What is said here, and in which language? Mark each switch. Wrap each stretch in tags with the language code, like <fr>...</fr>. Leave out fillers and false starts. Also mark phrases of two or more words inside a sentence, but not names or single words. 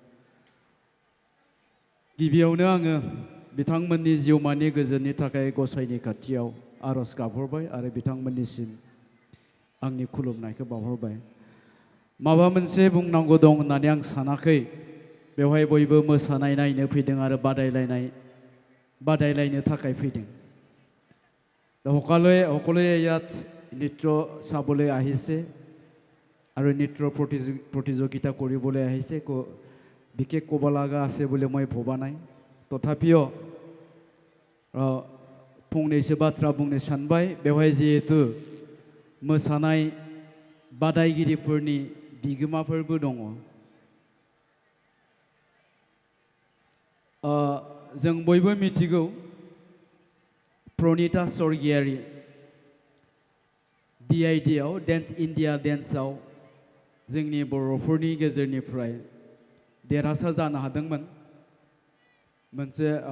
<brx>गिबियावनो आङो बिथांमोननि जिउमानि गोजोननि थाखाय गसाइनि खाथियाव आरज गाबहरबाय आरो बिथांमोननिसिम आंनि खुलुमनायखौ बावहरबाय माबा मोनसे बुंनांगौ दं होननानै आं सानाखै बेवहाय बयबो मोसानाय नायनो फैदों आरो बादायलायनो थाखाय फैदों</brx> <as>সকলোৱে ইয়াত নৃত্য চাবলৈ আহিছে আৰু নৃত্য প্ৰতিযোগিতা কৰিবলৈ আহিছে বিশেষ ক'ব লগা আছে বুলি মই ভবা নাই তথাপিও</as> <brx>फंनैसो बाथ्रा बुंनो सानबाय बेवहाय जिहेतु मोसानाय बादायगिरिफोरनि बिगोमाफोरबो दङ जों बयबो मिथिगौ प्रणिता स्वर्गियारी DIDआव डेन्स इन्डिया डेन्सआव जोंनि बर'फोरनि गेजेरनिफ्राय देरहासार जानो हादोंमोन मोनसे</brx>